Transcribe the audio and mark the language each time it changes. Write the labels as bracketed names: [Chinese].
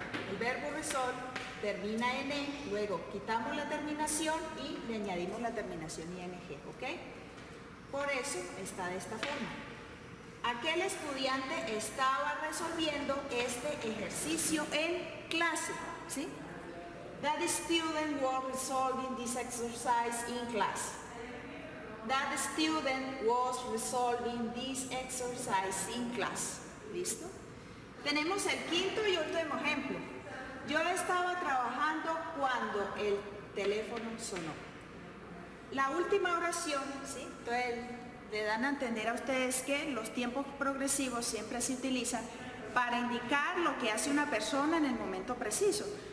[Spanish] El verbo resolve termina en e, luego quitamos la terminación y le añadimos la terminación ing, ¿ok? Por eso está de esta forma. Aquel estudiante estaba resolviendo este ejercicio en clase, ¿sí? [English] That student was resolving this exercise in class. That student was resolving this exercise in class. [Spanish] ¿Listo? Tenemos el quinto y último ejemplo. Yo estaba trabajando cuando el teléfono sonó. La última oración, ¿sí? Entonces, le dan a entender a ustedes que los tiempos progresivos siempre se utilizan para indicar lo que hace una persona en el momento preciso.